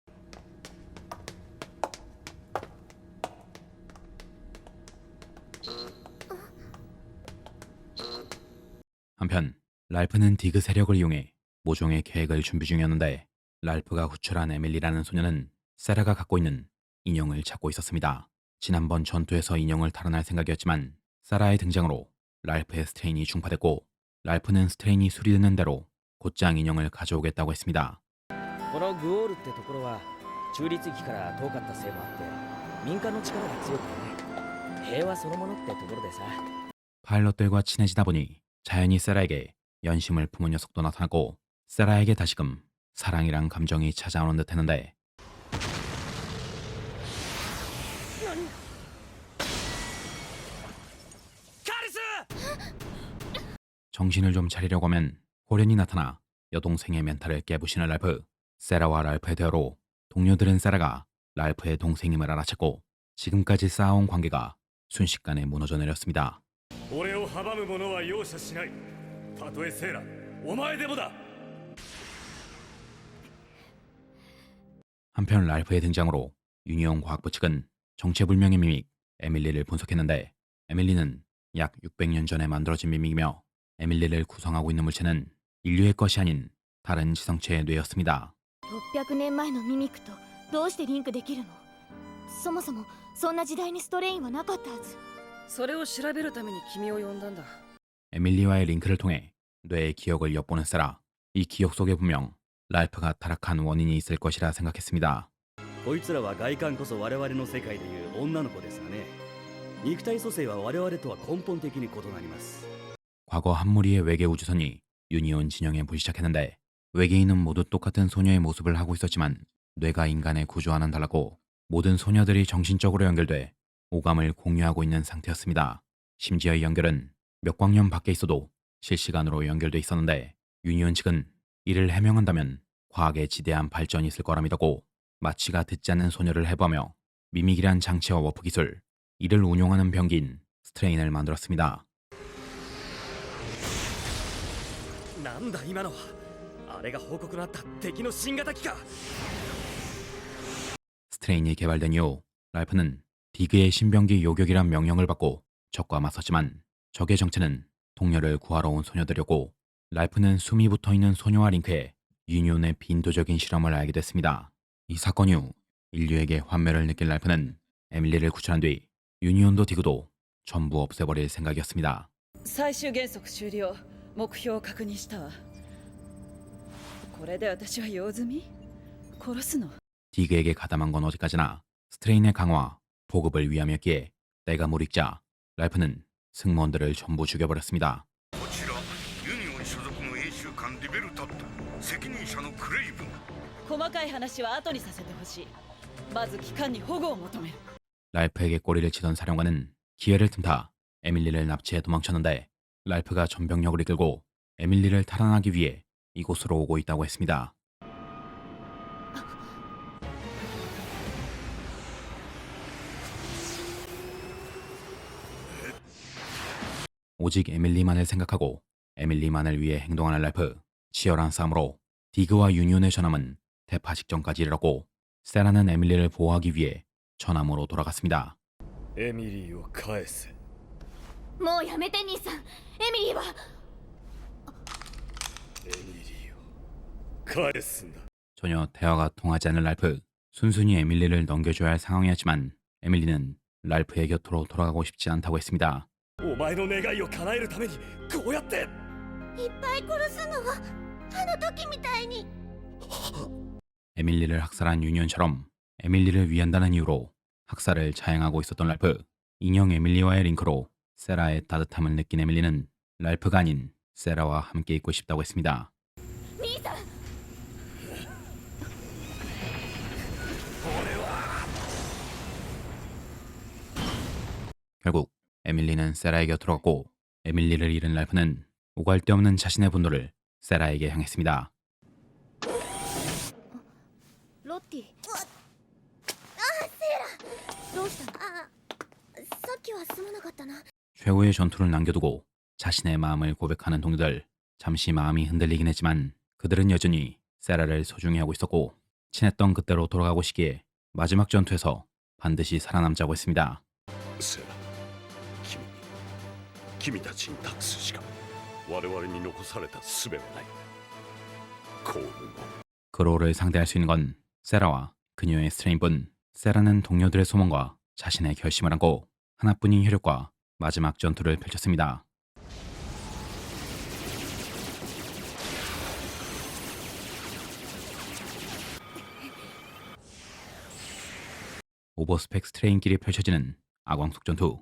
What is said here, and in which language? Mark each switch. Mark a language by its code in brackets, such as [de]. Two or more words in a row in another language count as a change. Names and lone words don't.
[ko] 한편 랄프는 디그 세력을 이용해 모종의 계획을 준비 중이었는데 랄프가 구출한 에밀리라는 소녀는 세라가 갖고 있는 인형을 찾고 있었습니다. 지난번 전투에서 인형을 탈환할 생각이었지만 세라의 등장으로 랄프의 스트레인이 중파됐고 랄프는 스트레인이 수리되는 대로 곧장 인형을 가져오겠다고 했습니다. [ja] このグオールってところは中立域から遠かったせいもあって民間の力が強くてね平和そのものってところでさ [ko] 파일럿들과 친해지다 보니 자연히 세라에게 연심을 품은 녀석도 나타나고 세라에게 다시금 사랑이란 감정이 찾아오는 듯 했는데 정신을 좀 차리려고 하면 호련이 나타나 여동생의 멘탈을 깨부시는 랄프. 세라와 랄프의 대화로 동료들은 세라가 랄프의 동생임을 알아챘고 지금까지 쌓아온 관계가 순식간에 무너져 내렸습니다. [ja] 俺を阻む者は容赦しないたとえセーラお前でもだ [ko] 한편 랄프의 등장으로 유니온 과학부 측은 정체불명의 미믹 에밀리를 분석했는데 에밀리는 약 600년 전에 만들어진 미믹이며 에밀리를 구성하고 있는 물체는 인류의 것이 아닌 다른 지성체의 뇌였습니다. [ja] 600 年前のミミクとどうしてリンクできるの？そもそもそんな時代にストレインはなかったはず。それを調べるために君を呼んだんだ。 [ko] 에밀리와의 링크를 통해 뇌의 기억을 엿보는 세라. 이 기억 속에 분명 랄프가 타락한 원인이 있을 것이라 생각했습니다. [ja] こいつらは外観こそ我々の世界でいう女の子ですがね。肉体組成は我々とは根本的に異なります。 [ko] 과거 한 무리의 외계 우주선이 유니온 진영에 불시착했는데 외계인은 모두 똑같은 소녀의 모습을 하고 있었지만 뇌가 인간의 구조와는 달랐고 모든 소녀들이 정신적으로 연결돼 오감을 공유하고 있는 상태였습니다. 심지어 이 연결은 몇 광년 밖에 있어도 실시간으로 연결돼 있었는데 유니온 측은 이를 해명한다면 과학에 지대한 발전이 있을 거라 믿었고 마취가 듣지 않는 소녀를 해부하며 미믹이란 장치와 워프 기술, 이를 운용하는 병기인 스트레인을 만들었습니다. [ja] なんだ今のは。あれが報告のあった敵の新型機か。 [ko] 스트레인이 개발된 이후 랄프는 디그의 신병기 요격이란 명령을 받고 적과 맞섰지만 적의 정체는 동료를 구하러 온 소녀들이었고 랄프는 숨이 붙어있는 소녀와 링크에 유니온의 빈도적인 실험을 알게 됐습니다. 이 사건 이후 인류에게 환멸을 느낀 랄프는 에밀리를 구출한 뒤 유니온도 디그도 전부 없애버릴 생각이었습니다. [ja] 最終原則終了。目標を確認したわ。これで私は用済み？殺すの？ [ko] 디그에게 가담한 건 어디까지나 스트레인의 강화, 보급을 위함이었기에 때가 무익자 랄프는 승무원들을 전부 죽여버렸습니다. [ja] こちらユニオン所属の演習官リベルタット責任者のクレイブン。細かい話は後にさせてほしい。まず機関に保護を求める。 [ko] 랄프에게 꼬리를 치던 사령관은 기회를 틈타 에밀리를 납치해 도망쳤는데 랄프가 전병력을 이끌고 에밀리를 탈환하기 위해 이곳으로 오고 있다고 했습니다. 오직 에밀리만을 생각하고 에밀리만을 위해 행동하는 랄프. 치열한 싸움으로 디그와 유니온의 전함은 대파 직전까지 이르렀고 세라는 에밀리를 보호하기 위해 전함으로 돌아갔습니다. [ja] エミリーを返せ。もうやめて兄さん。エミリーはエミリーを返すんだ。 [ko] 전혀 대화가 통하지 않는 랄프. 순순히 에밀리를 넘겨줘야 할 상황이었지만 에밀리는 랄프의 곁으로 돌아가고 싶지 않다고 했습니다. [ja] お前の願いを叶えるためにこうやって。いっぱい殺すのはあの時みたいに。 [ko] 에밀리를 학살한 유니온처럼 에밀리를 위한다는 이유로 학살을 자행하고 있었던 랄프. 인형 에밀리와의 링크로 세라의 따뜻함을 느낀 에밀리는 랄프가 아닌 세라와 함께 있고 싶다고 했습니다. [ja] 兄さん。 [ko] 결국 에밀리는 세라의 곁으로 갔고 에밀리를 잃은 랄프는 오갈 데 없는 자신의 분노를 세라에게 향했습니다. [ja] ロッティ。セイラ。どうしたの？さっきはすまなかったな。 [ko] 최후의 전투를 남겨두고 자신의 마음을 고백하는 동료들. 잠시 마음이 흔들리긴 했지만 그들은 여전히 세라를 소중히 하고 있었고 친했던 그때로 돌아가고 싶기에 마지막 전투에서 반드시 살아남자고 했습니다. [ja] セラ、君たちに託すしか我々に残された術はない。幸運を。 [ko] 그로를 상대할 수 있는 건 세라와 그녀의 스트레인뿐. 세라는 동료들의 소망과 자신의 결심을 안고 하나뿐인 혈육과 마지막 전투를 펼쳤습니다. 오버스펙 스트레인끼리 펼쳐지는 악왕속 전투.